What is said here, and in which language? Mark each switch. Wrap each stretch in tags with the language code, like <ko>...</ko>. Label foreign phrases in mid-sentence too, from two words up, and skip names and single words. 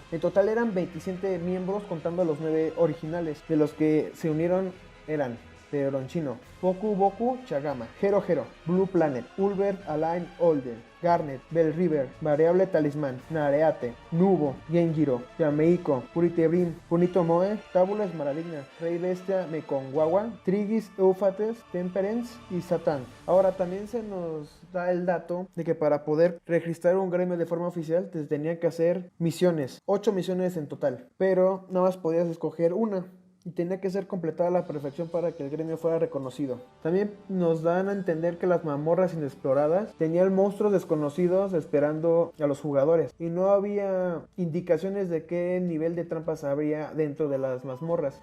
<es>En total eran 27 miembros contando a los 9 originales, de los que se unieron eran Teoronchino, Boku Chagama, Hero, Blue Planet, Ulver Align Olden, Garnet, Bell River, Variable Talismán, Nareate, Nubo, Genjiro, Yameiko, Puritebrin, Punito Moe, Tábulas Maradigna, Rey Bestia, Mekonwawa, Trigis, Eufates, Temperance y Satán. Ahora también se nos da el dato de que para poder registrar un gremio de forma oficial te tenían que hacer misiones, 8 misiones en total, pero nada más podías escoger una y tenía que ser completada a la perfección para que el gremio fuera reconocido. También nos dan a entender que las mazmorras inexploradas tenían monstruos desconocidos esperando a los jugadores, y no había indicaciones de qué nivel de trampas habría dentro de las mazmorras.</es>